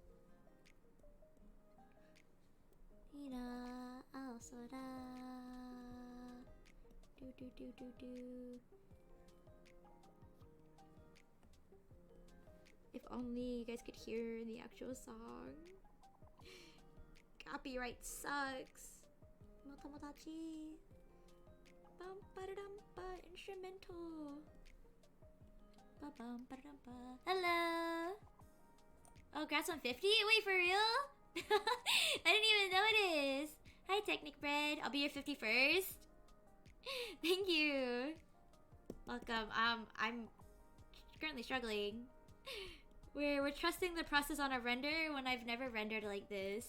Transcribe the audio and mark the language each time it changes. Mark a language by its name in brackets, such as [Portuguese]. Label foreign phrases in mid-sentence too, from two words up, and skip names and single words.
[English] If only you guys could hear the actual song. Copyright sucks. Motomodachi. Bum ba da dum ba instrumental. Ba bum ba da dum ba. Hello. Oh, Grass 150? Wait, for real? I didn't even notice. Hi, Technic Bread. I'll be your 51st. Thank you. Welcome. I'm currently struggling. We're trusting the process on a render when I've never rendered like this.